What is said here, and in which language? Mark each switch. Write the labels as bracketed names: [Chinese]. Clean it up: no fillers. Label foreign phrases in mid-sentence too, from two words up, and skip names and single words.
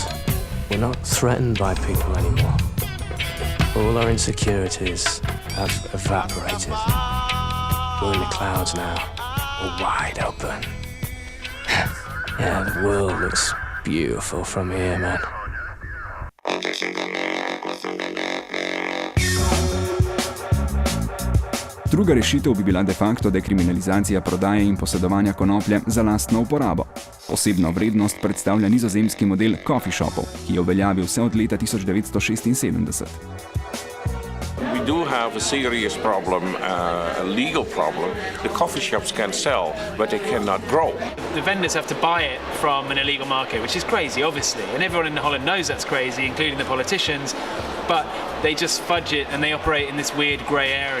[English] We're not threatened by people anymore. All our insecurities have evaporated. We're in the clouds now. We're wide open. Yeah, the world looks beautiful from here, man. [Slovenian] Druga rešitev bi bila de facto dekriminalizacija prodaje in posedovanja konoplje za lastno uporabo. Posebno vrednost predstavlja nizozemski model [English] coffee shopov, [Slovenian] ki je v veljavi vse od leta 1976. [English] We do have a serious problem, a legal problem. The coffee shops can sell, but they cannot grow. The vendors have to buy it from an illegal market, which is crazy, obviously. And everyone in Holland knows that's crazy, including the politicians. But they just fudge it and they operate in this weird grey area.